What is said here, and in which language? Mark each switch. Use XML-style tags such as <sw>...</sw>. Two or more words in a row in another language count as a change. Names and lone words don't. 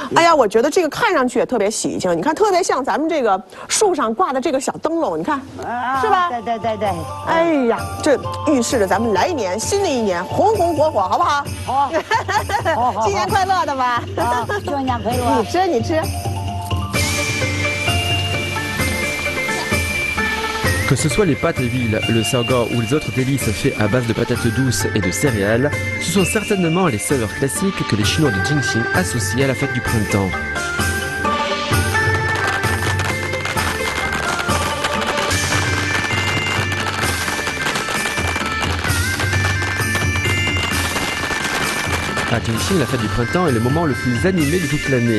<zh>哎呀，我觉得这个看上去也特别喜庆，你看特别像咱们这个树上挂的这个小灯笼，你看，是吧？对。哎呀，这预示着咱们来年新的一年红红火火，好不好？好，新年快乐的吧？新年快乐！你吃。</zh> <fr>Que ce soit les pâtes à huile, le sago ou les autres délices faits à base de patates douces et de céréales, ce sont certainement les saveurs classiques que les Chinois de Jingxi associent à la fête du printemps. À Jingxi, la fête du printemps est le moment le plus animé de toute l'année.</fr>